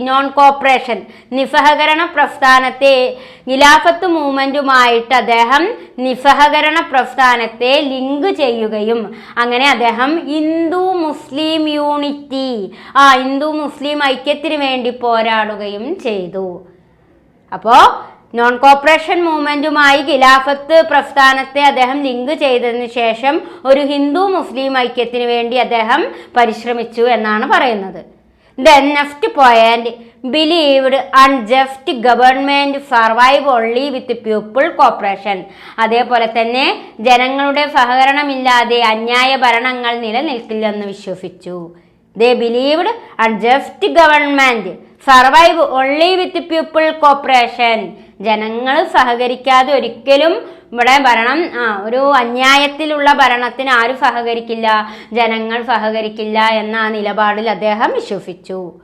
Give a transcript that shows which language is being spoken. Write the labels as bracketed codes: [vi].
[ml] Non corporation, നിസ്സഹകരണ പ്രസ്ഥാനത്തെ, ഖിലാഫത്ത് മൂവ്മെന്റുമായിട്ട് അദ്ദേഹം നിസ്സഹകരണ പ്രസ്ഥാനത്തെ ലിങ്ക് ചെയ്യുകയും അങ്ങനെ അദ്ദേഹം ഹിന്ദു മുസ്ലിം യൂണിറ്റി, ഹിന്ദു മുസ്ലിം ഐക്യത്തിന് വേണ്ടി പോരാടുകയും ചെയ്തു. അപ്പോൾ നോൺ കോപ്പറേഷൻ മൂവ്മെന്റുമായി ഖിലാഫത്ത് പ്രസ്ഥാനത്തെ അദ്ദേഹം ലിങ്ക് ചെയ്തതിന് ശേഷം ഒരു ഹിന്ദു മുസ്ലിം ഐക്യത്തിന് വേണ്ടി അദ്ദേഹം പരിശ്രമിച്ചു എന്നാണ് പറയുന്നത്. [en] Then next point, believed unjust government survive only with people cooperation. [ml] അതേപോലെ തന്നെ ജനങ്ങളുടെ സഹകരണമില്ലാതെ അന്യായ ഭരണങ്ങൾ നിലനിൽക്കില്ലെന്ന് വിശ്വസിച്ചു. [en] They believed unjust government survive only with people cooperation. [ml] ജനങ്ങൾ സഹകരിക്കാതെ ഒരിക്കലും ഇവിടെ ഭരണം ഒരു അന്യായത്തിലുള്ള ഭരണത്തിന് ആരും സഹകരിക്കില്ല, ജനങ്ങൾ സഹകരിക്കില്ല എന്ന നിലപാടിൽ അദ്ദേഹം വിശ്വസിച്ചു.